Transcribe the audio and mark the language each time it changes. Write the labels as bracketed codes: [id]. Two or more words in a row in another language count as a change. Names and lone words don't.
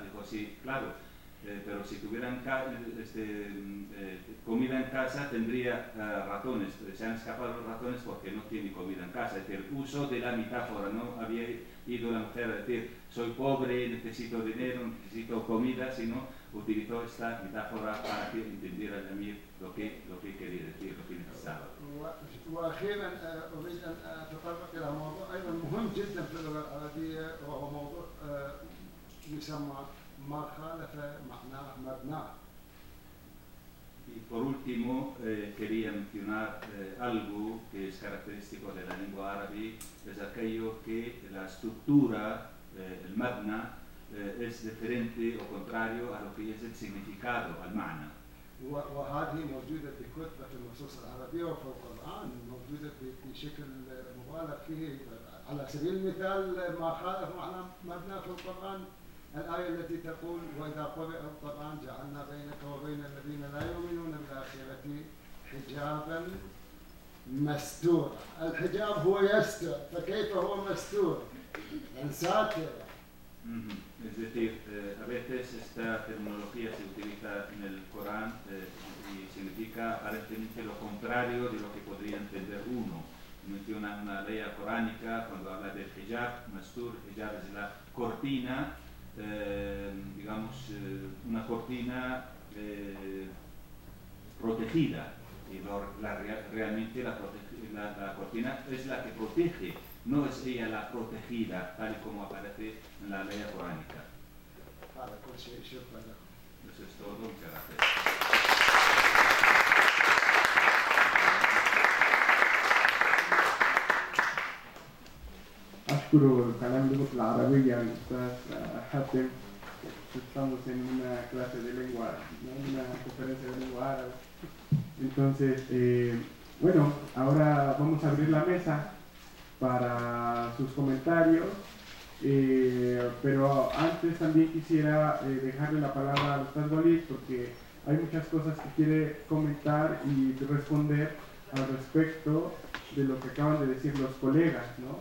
[es] Dijo, sí, claro, pero si tuvieran comida en casa tendría ratones. Se han escapado los ratones porque no tiene comida en casa. Es decir, el uso de la metáfora, no había ido la mujer a decir, soy pobre, necesito dinero, necesito comida, sino utilizó esta metáfora para que entendiera también lo que quería decir, lo que necesitaba. [ar] واخيرا اريد ان اتطرق الى موضوع ايضا مهم جدا في اللغه العربيه، وهو موضوع يسمى ما خالف معناه مبناه. [es] Y por último, quería mencionar algo que es característico de la lengua árabe, es aquello que la estructura, el mabna, es diferente o contrario a lo que es el significado, al ma'na. [ar] وهذه موجودة بكثرة في النصوص العربية وفي القرآن، موجودة بشكل مبالغ فيه. على سبيل المثال ما خالف معنى مبنى في القرآن الآية التي تقول وإذا قرئ القرآن جعلنا بينك وبين الذين لا يؤمنون بالآخرة حجابا مستورا. الحجاب هو يستر، فكيف هو مستور؟ ساتر. [es] Es decir, a veces esta terminología se utiliza en el Corán y significa aparentemente lo contrario de lo que podría entender uno. Menciona una ley coránica cuando habla del hijab, mastur, hijab es la cortina, digamos, una cortina protegida. Y realmente la cortina es la que protege, no es ella la protegida, tal y como aparece en la ley coránica. Eso es todo, muchas gracias. [ar] أشكر كلام اللغة العربية الأستاذ حاتم. [es] Estamos en una clase de lengua, una conferencia de lengua árabe. Entonces, bueno, ahora vamos a abrir la mesa para sus comentarios, pero antes también quisiera dejarle la palabra al Ustaz Walid, porque hay muchas cosas que quiere comentar y responder al respecto de lo que acaban de decir los colegas, ¿no?